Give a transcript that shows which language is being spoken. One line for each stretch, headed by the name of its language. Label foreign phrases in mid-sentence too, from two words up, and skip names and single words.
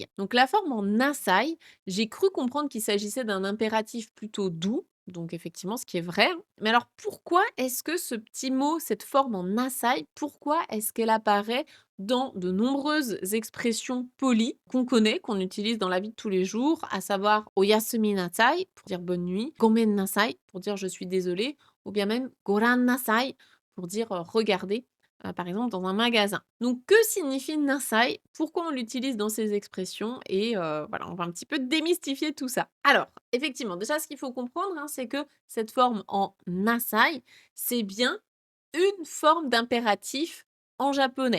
French: Donc la forme en nasai, j'ai cru comprendre qu'il s'agissait d'un impératif plutôt doux, donc effectivement ce qui est vrai, hein. Mais alors pourquoi est-ce que ce petit mot, cette forme en nasai, pourquoi est-ce qu'elle apparaît dans de nombreuses expressions polies qu'on connaît, qu'on utilise dans la vie de tous les jours, à savoir
Japanese: おやすみなさい
French: pour dire bonne nuit,
Japanese: ごめんなさい
French: pour dire je suis désolé, ou bien même
Japanese: ごらんなさい
French: pour dire regardez, par exemple dans un magasin. Donc que signifie nasai? Pourquoi on l'utilise dans ces expressions? Et voilà, on va un petit peu démystifier tout ça. Alors, effectivement, déjà ce qu'il faut comprendre, hein, c'est que cette forme en nasai, c'est bien une forme d'impératif en japonais.